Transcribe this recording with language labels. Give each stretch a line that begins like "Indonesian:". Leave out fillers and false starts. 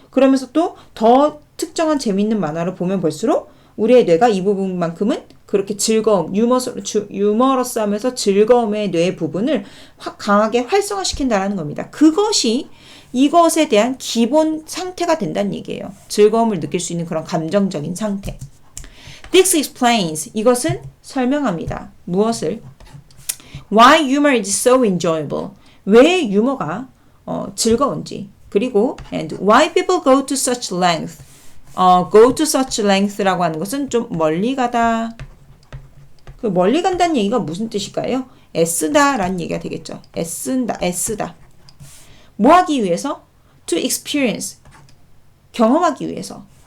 Korean: 그러면서 또 더 특정한 재미있는 만화를 보면 볼수록 우리의 뇌가 이 부분만큼은 그렇게 즐거움, 유머러스하면서 즐거움의 뇌 부분을 강하게 활성화시킨다는 겁니다. 그것이 이것에 대한 기본 상태가 된다는 얘기예요. 즐거움을 느낄 수 있는 그런 감정적인 상태.
English: This explains,
Korean: 이것은 설명합니다. 무엇을?
English: Why humor is so enjoyable.
Korean: 왜 유머가 즐거운지. 그리고
English: and why people go to such length. go to such length
Korean: 라고 하는 것은 좀 멀리 가다. 그 멀리 간다는 얘기가 무슨 뜻일까요? 애쓰다라는 얘기가 되겠죠. 애쓰다. 뭐 하기 위해서?
English: To experience.
Korean: 경험하기 위해서.